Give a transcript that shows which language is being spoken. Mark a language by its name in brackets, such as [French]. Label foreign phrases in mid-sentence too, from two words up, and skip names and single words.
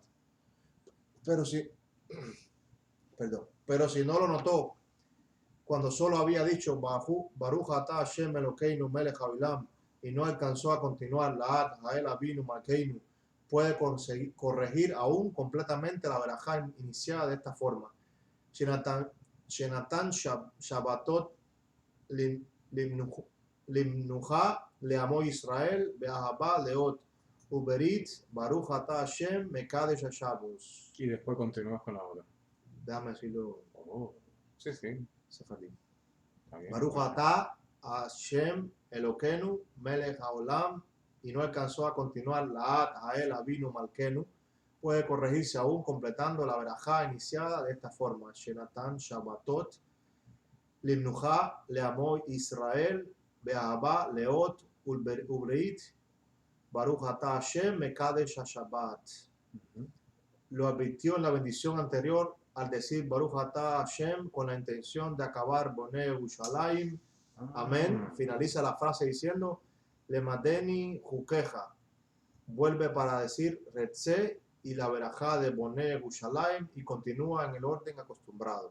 [Spanish] Pero si no lo notó, cuando solo había dicho [Hebrew] ברוך אתה השם אלקינו מלך העולם [Spanish] y no alcanzó a continuar [Hebrew] לעד האל אבינו מלכנו, [Spanish] puede corregir aún completamente la verajá iniciada de esta forma. [Hebrew] שנתן שבתות למנוחה לעמו ישראל באהבה לאות ולברית ברוך אתה השם מקדש השבת. [Spanish] Y después continúas con la otra. Déjame decirlo. Oh, sí, sí. Sefardí. Está bien. [Hebrew] ברוך אתה השם אלקינו מלך העולם, [Spanish] y no alcanzó a continuar [Hebrew] לעד האל אבינו מלכנו, [Spanish] puede corregirse aún completando la verajá iniciada de esta forma. [Hebrew] שנתן שבתות למנוחה לעמו ישראל באהבה לאות ולברית ברוך אתה השם מקדש שבת. [Spanish] Lo advirtió en la bendición anterior al decir [Hebrew] ברוך אתה השם [Spanish] con la intención de acabar [Hebrew] בונה ירושלים. [Spanish] Amén. Finaliza la frase diciendo [Hebrew] למדני חקיך. [Spanish] Vuelve para decir Retze y la verajá de [Hebrew] בונה ירושלים [Spanish] y continúa en el orden acostumbrado.